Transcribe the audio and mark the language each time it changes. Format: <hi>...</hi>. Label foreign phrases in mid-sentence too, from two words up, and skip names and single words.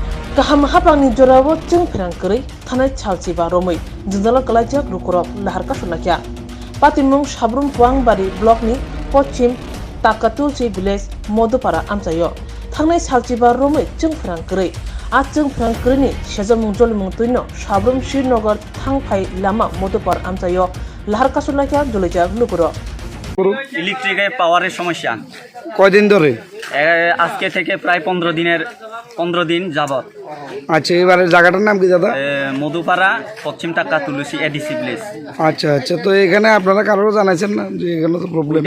<trp>Kaham hapang ni jorawo chung phirang kri thanai chalchi ba romoi jindala kalajak rukurok lahar ka sunakya patimung sabrum puangbari block ni pochim takatulchi village modupara amchayo thangnai chalchi ba romoi chung phirang kri a chung phirang kri ni sejamung jolmung tuino sabrum srinagar thangphai lama modupar amchayo lahar ka sunakya dolejak rukurok</trp> <bn>ইলেকট্রিকের পাওয়ারের সমস্যা কয়দিন ধরে? আজকে থেকে প্রায় 15 দিন যাবত। আচ্ছা, এবারে জায়গাটার নাম কি দাদা? মধুপাড়া পশ্চিম টাকা তুলসী এডিসি প্লেস। আচ্ছা আচ্ছা, তো এখানে আপনারা কারোর জানাইছেন না যে এখানে তো প্রবলেম?</bn>